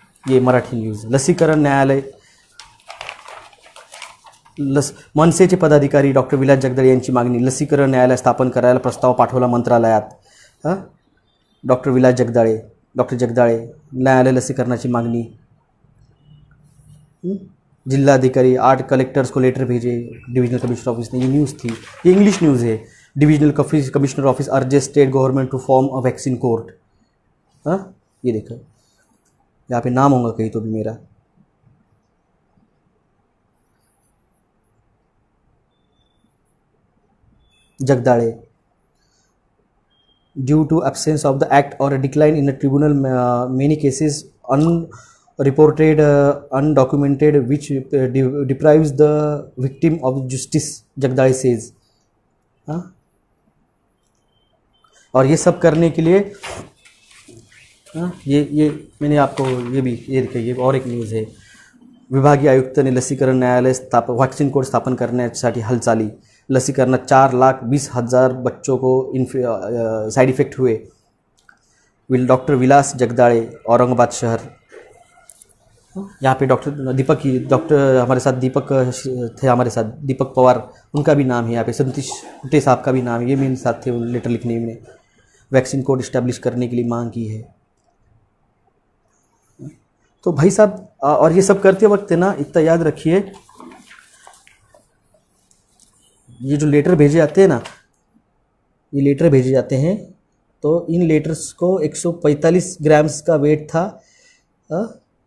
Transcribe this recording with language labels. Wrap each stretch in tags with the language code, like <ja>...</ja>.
<hi>ये मराठी न्यूज़।</hi> <mr>लसीकरण न्यायालय, मनसेचे पदाधिकारी डॉक्टर विलास जगदाळे यांची मागणी, लसीकरण न्यायालय स्थापन करायला प्रस्ताव पाठवला मंत्रालयात। डॉक्टर विलास जगदाळे, डॉक्टर जगदाळे, न्यायालय लसीकरणाची मागणी।</mr> <hi>जिलाधिकारी 8 कलेक्टर्स को लेटर भेजे डिविजनल कमिश्नर ऑफिस ने। ये न्यूज़ थी, ये इंग्लिश न्यूज़ है।</hi> <en>Divisional commissioner office urges state government to form a vaccine court.</en> <hi>ये देखो, यहाँ पे नाम होगा कहीं तो भी मेरा।</hi> <en>Jagdale, due to absence of the act or a decline in the tribunal, many cases unreported, undocumented, which deprives the victim of justice, Jagdale says।</en> <hi>और ये सब करने के लिए ये मैंने आपको ये देखिए, ये और एक न्यूज़ है।</hi> <mr>विभागीय आयुक्त ने लसीकरण न्यायालय वॅक्सिन कोर्ट स्थापन करण्यासाठी हालचाली।</mr> <hi>लसीकरणात 4,20,000 बच्चों को साइड इफेक्ट हुए। डॉक्टर विलास जगदाळे, औरंगाबाद शहर। यहाँ पे डॉक्टर हमारे साथ दीपक थे, हमारे साथ दीपक पवार, उनका भी नाम है। यहाँ पे सतीश कुटे साहब का भी नाम है, ये मेरे साथ थे लेटर लिखने में। वैक्सीन कोड इस्टेब्लिश करने के लिए मांग की है। तो भाई साहब, और ये सब करते वक्त ना इतना याद रखिए, ये जो लेटर भेजे जाते हैं ना, ये लेटर भेजे जाते हैं, तो इन लेटर्स को 145 ग्राम्स का वेट था।</hi>